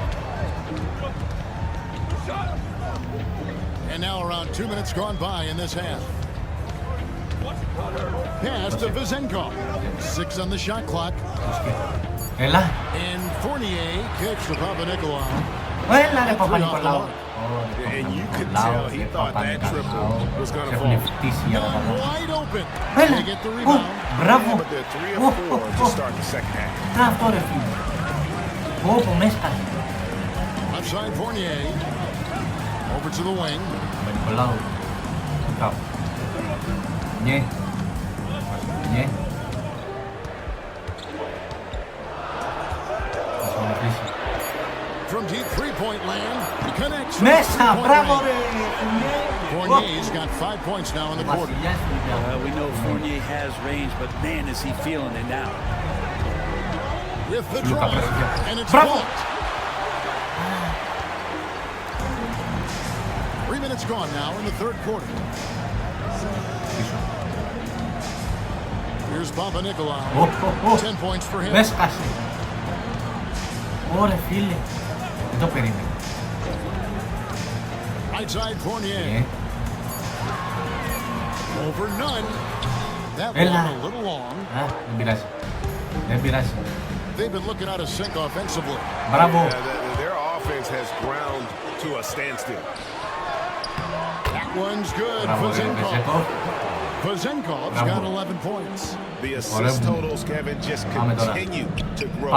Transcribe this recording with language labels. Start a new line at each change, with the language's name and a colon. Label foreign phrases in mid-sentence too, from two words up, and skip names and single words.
English: And now around 2 minutes gone by in this half. Pass to Vizenkov. 6 on the shot clock.
Greek: Έλα.
English: And Fournier kicks to Papa Nicolau.
Greek: Έλα ρε Παπα-Νικολάου.
English: And you could tell he thought that triple was going to
Greek: Έχουν
English: fall.
Greek: φτύσει για να βάλω.
English: Wide open.
Greek: Έλα.
English: They get the
Greek: Ου,
English: rebound.
Greek: μπράβο.
English: But they're 3 of 4 to start the second half.
Greek: Να αυτό ρε φίλε. Όπο με έσκασε.
English: Left side Fournier. Over to the wing.
Greek: Παπα-Νικολάου. Κάπου. Ναι. Ναι. Θα σε μονοκλήσει.
English: From deep three-point land. He connects.
Greek: Μέσα, μπράβο ρε.
English: Fournier's got 5 points now in the quarter.
Greek: Βασιλιάς του Ολυμπιακού.
English: We know Fournier has range, but man, is he feeling it now. With the Luka drive. presja. And it's Bravo! blocked. 3 minutes gone now in the third quarter. Here's Papa Nicolau. 10 points for him.
Greek: Με έσκασε. Ωρε φίλε. Δεν το περίμενα.
English: Right side Fournier.
Greek: Ναι.
English: Over none. That
Greek: Έλα.
English: one a little long.
Greek: Α, δεν πειράζει. Δεν πειράζει.
English: they've been looking out of sync offensively.
Greek: Μπράβο.
English: Their offense has ground to a standstill. That one's good.
Greek: Μπράβο, Βεζέκοφ.
English: Vazenkov's got 11 points. The assist totals, Kevin, just continue to grow.